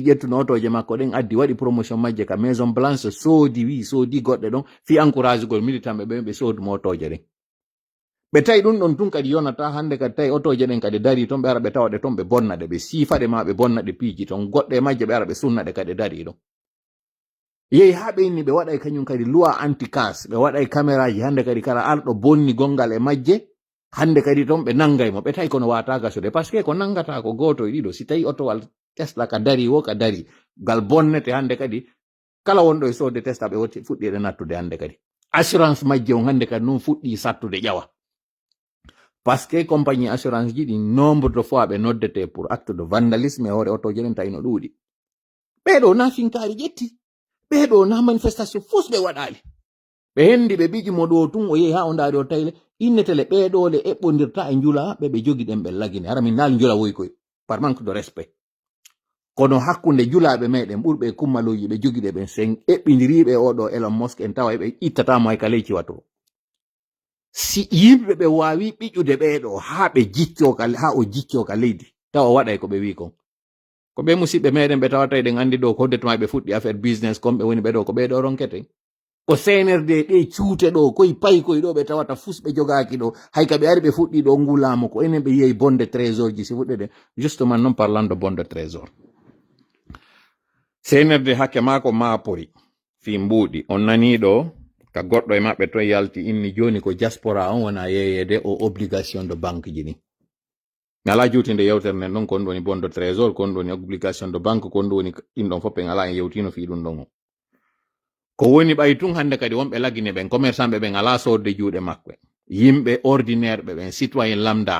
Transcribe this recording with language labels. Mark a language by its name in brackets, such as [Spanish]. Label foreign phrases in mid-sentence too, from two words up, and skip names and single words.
[Fula] ƴettuno otoje makko ɗen addi waɗi promotion majje ka Maison Blanche soodi goɗɗe ɗon fi encourage gol militant ɓe soodumo otoje ɗen ɓe tawi ɗum ɗon tun kadi yonata hande kadi tawi otoje ɗen kadi dari toon ɓe ara ɓe tawaɗe toon ɓe bonnaɗe ɓe siifaɗe ma ɓe bonnaɗe piiji toon goɗɗe majje ɓe ara ɓe sunnaɗe kadi dari ɗon yehi ha ɓe inni ɓe waɗay kañum kadi [French] loi anti-casse [Fula] ɓe waɗay caméraji hande kadi kala arɗo bonni gongal e majje hande kadi toon ɓe nangaymo ɓe tawi kono wata gasude [French] par ce que [Fula] ko nangata ko goto e ɗiɗo si tawi otowal Tesla ka dari wo ka dari gal bonnete hande kadi kala wonɗo e soode Tesla ɓe fuɗɗiɗe nattude hande kadi assurance majje on hande kadi nun fuɗɗi sattude ƴawa [French] par ce que [Fula] compagnie assurance ji ɗi [French] nombre de fois [Fula] ɓe noddete [French] pour acte de vandalisme [Fula] e hoore otoje ɗen tawi no ɗuuɗi ɓeɗo na finkari ƴetti ɓeɗo na manifestation fus ɓe waɗali ɓe hendi ɓe ɓiƴi mo ɗo tun o yehi ha o ndaari o tayle innetele ɓeɗole eɓɓodirta e njula ɓe jogi ɗen ɓe lagine hara min naali njula woy koy [French] par manque de respect [Fula] kono hakkunde julaɓe meɗen ɓurɓe kummaloji ɓe jogiɗe ɓen sen eɓɓidiriɓe oɗo Elon Musk en tawa ɓe ittatamo hay kaleyci watoro si yimɓe ɓe wawi ɓiƴude ɓeɗo ha ɓe ha o jicco ka leydi tawa waɗay ko ɓe wi kon ko ɓe musidɓe meɗen ɓe tawata eɗen andi ɗo ko hoddetuma ɓe fuɗɗi affaire business comme ɓe woni ɓeɗo ko ɓeɗo ronkete ko CNRD ɗe cuute ɗo koye payi koye ɗo ɓe tawata fus ɓe jogaki ɗo hay ka ɓe ari ɓe fuɗɗi ɗo ngulamo ko enen ɓe yehi bonde trésor ji si fuɗɗede justement non [French] parlant de [Fula] bonde trésor CNRD hakke mako maapori fi mbuuɗi on nani ɗo ka goɗɗo e maɓɓe to yalti inni joni ko diaspora on wona yeyede o [French] obligation de banque [Fula] ji ni mi ala juutinde yewtere nden ɗon kon ɗoni bonde trésor kon ɗoni [French] obligation de banque [Fula] kon ɗoni ɗin ɗon fof en ala en yewtino fi ɗum ɗon o ko woni ɓay tun hande kadi wonɓe lagine ɓen commerçant ɓe ɓen ala sodde juuɗe maɓɓe yimɓe ordinaire ɓe ɓen [French] citoyen lambda